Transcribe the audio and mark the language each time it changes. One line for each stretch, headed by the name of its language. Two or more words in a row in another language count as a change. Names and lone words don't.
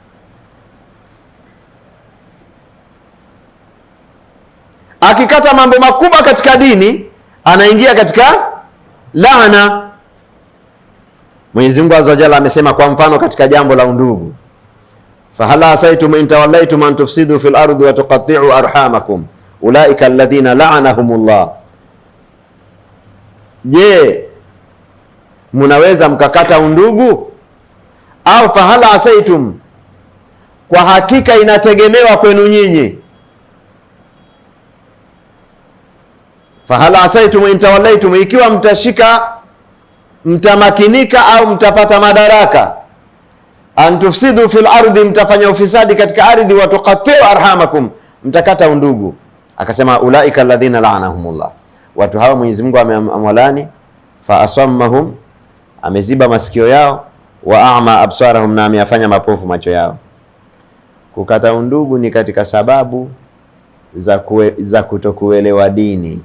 Swahili: Akikata mambo makubwa katika dini anaingia katika laana. Mwenyezi Mungu
Arabic: عز وجل
Swahili: amesema kwa mfano katika jambo la undugu,
Arabic: فهل عسيتم إن توليتم أن تفسدوا في الأرض وتقطعوا أرحامكم أولئك الذين لعنهم الله.
Swahili: Je, munaweza mkakata undugu? Au
Arabic: فهل عسيتم,
Swahili: kwa hakika inategemewa kwenu nyinyi.
Arabic: فهل عسيتم إن توليتم,
Swahili: ikiwa mtashika, mtamakinika au mtapata madaraka,
Arabic: أن تفسدوا في الأرض,
Swahili: mtafanya ufisadi katika ardhi,
Arabic: وتقطعوا أرحامكم,
Swahili: mtakata undugu. Akasema
Arabic: أولئك الذين لعنهم الله,
Swahili: watu hawa Mwenyezi Mungu amewalani.
Arabic: فأصمهم,
Swahili: ameziba masikio yao,
Arabic: وأعمى أبصارهم,
Swahili: na ameyafanya mapofu macho yao. Kukata undugu ni katika sababu za kutokuelewa dini.